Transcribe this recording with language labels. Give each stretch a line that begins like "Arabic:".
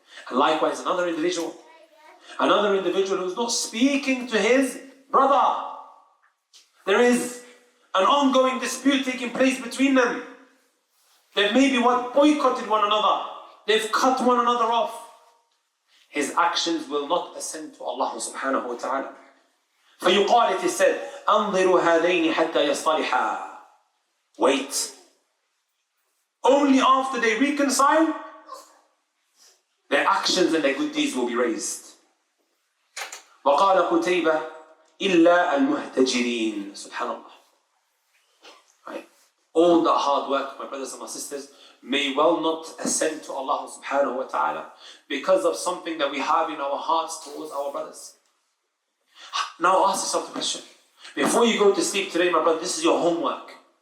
English: And likewise another individual who's not speaking to his brother. There is an ongoing dispute taking place between them. They've maybe boycotted one another. They've cut one another off. His actions will not ascend to Allah subhanahu wa ta'ala.
Arabic: فيقال,
English: it is said,
Arabic: أنظروا هذين حتى يصطلحا.
English: Wait. Only after they reconcile, their actions and their good deeds will be raised.
Arabic: وقال قتيبة إلا المهتجرين.
English: Subhanallah. Right. All the hard work, my brothers and my sisters, may well not ascend to Allah subhanahu wa ta'ala because of something that we have in our hearts towards our brothers. Now ask yourself the question. Before you go to sleep today, my brother, this is your homework.